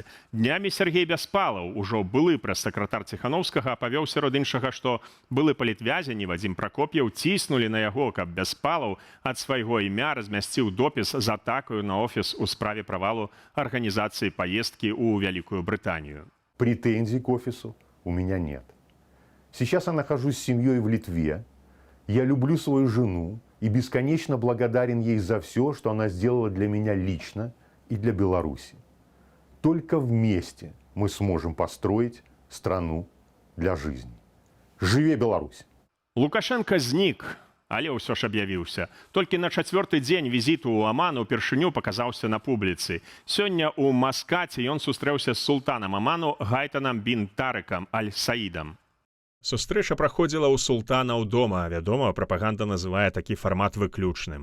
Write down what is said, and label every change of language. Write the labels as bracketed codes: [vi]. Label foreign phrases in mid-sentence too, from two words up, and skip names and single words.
[be] Днямі Сергей Бяспалаў, ужо былы прэс-сакратар Ціханаўскага, апавёў сярод іншага, што былы палітвязень і Вадзім Пракоп'еў ціснулі на яго, каб Бяспалаў ад свайго імя размясціў допіс з атакаю на офіс у справе правалу арганізацыі паездкі ў Вялікую Брытанию. [ru] Претензий к офису у меня нет. Сейчас я нахожусь с семьей в Литве. Я люблю свою жену и бесконечно благодарен ей за все, что она сделала для меня лично и для Беларуси. Только вместе мы сможем построить страну для жизни. [be] Живе Беларусь! Лукашенко знік, але ўсё ж аб'явіўся. Толькі на 4-й дзень візіту ў Аман упершыню паказаўся на публіцы. Сёння ў Маскаце ён сустрэўся з султанам Аману Гайтанам бін Тарыкам Аль-Саідам. Сустрэча праходзіла ў султанаў дома. Вядома, прапаганда называе такі фармат выключным.